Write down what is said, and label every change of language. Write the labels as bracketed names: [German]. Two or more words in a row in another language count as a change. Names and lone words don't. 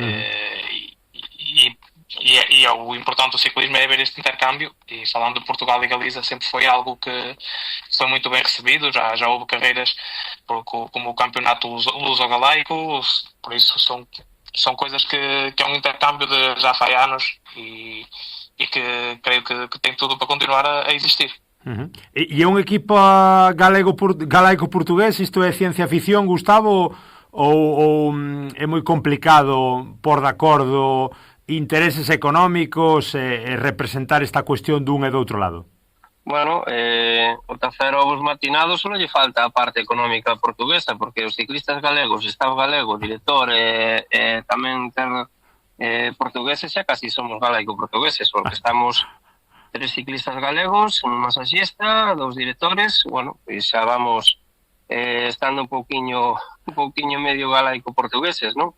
[Portuguese] E o importante do ciclismo é haver este intercâmbio, e falando de Portugal e Galiza, sempre foi algo que foi muito bem recebido. Já houve carreiras como o campeonato luso-galaico, por isso são coisas que é um intercâmbio de já há anos, e que creio que tem tudo para continuar a existir. [Galician] E é unha equipa galaico-portugués? Isto é ciencia ficción, Gustavo, ou é moi complicado por de acordo intereses económicos e representar esta cuestión dun e do outro lado? Bueno, o terceiro ovos matinados só lle falta a parte económica portuguesa, porque os ciclistas galegos, Estado galego, director tamén ter portugueses, xa casi somos galaico-portugueses, porque estamos 3 ciclistas galegos, un masaxista, 2 directores, bueno, pois xa vamos estando un pouquiño medio galaico-portugueses, non?